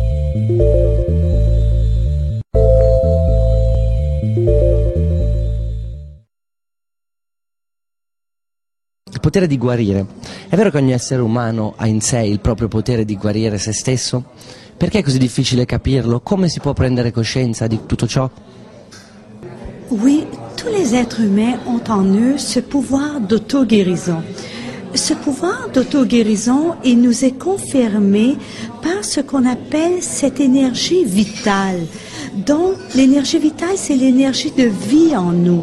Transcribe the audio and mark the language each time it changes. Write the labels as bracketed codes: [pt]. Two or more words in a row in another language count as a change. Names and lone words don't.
[it] Il potere di guarire. È vero che ogni essere umano ha in sé il proprio potere di guarire se stesso? Perché è così difficile capirlo? Come si può prendere coscienza di tutto ciò? [fr] Oui, tous les êtres humains ont en eux ce pouvoir d'auto-guérison. Ce pouvoir d'auto-guérison, il nous est confirmé par ce qu'on appelle cette énergie vitale. Donc, l'énergie vitale, c'est l'énergie de vie en nous.